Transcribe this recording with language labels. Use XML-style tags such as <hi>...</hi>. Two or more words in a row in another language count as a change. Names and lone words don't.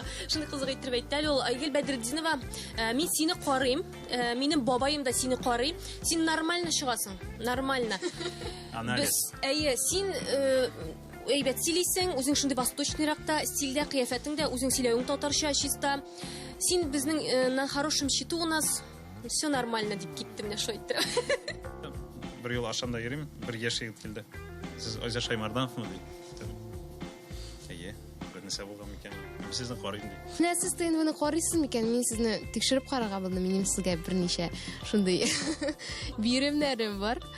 <tt>Шундый кызык итеп әйтте: "Ул Айгөл Бәдретдинова, мин сине карыйм, минем бабаем да сине карый. Син нормально чыгасың, нормально. Без, әйе, син әйбәт сөйлисең, үзең шундый восточныйракта стильдә, кыяфәтең дә үзең сөйләвең татарча чиста. Син безнең</tt> <ru>на хорошем счету у нас. Все нормально",</ru> <tt>дип китте менә шулай итеп. Бер ел ашанда йөрим, бер яшь егет килде. Сез Айзат Шаймардановмы ди? Әйе, бер нәрсә булган микән? Мин сезне карыйм ди. Менә сез ТНВны карыйсыз микән? Мин сезне тикшереп карарга булдым. Минем сезгә берничә шундый биремнәрем бар.</tt>